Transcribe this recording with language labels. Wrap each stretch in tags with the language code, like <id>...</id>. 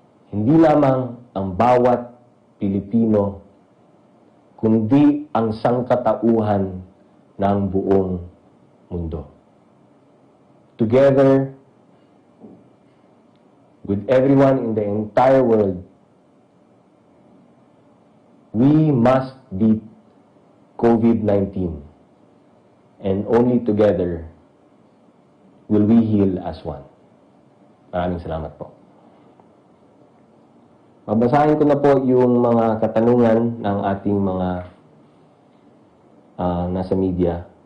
<tl>Hindi lamang ang bawat Pilipino, kundi ang sangkatauhan ng buong mundo.</tl> <en>Together with everyone in the entire world, we must beat COVID-19. And only together will we heal as one.</en> <tl>Maraming salamat po. Babasahin ko na po yung mga katanungan ng ating mga nasa media.</tl>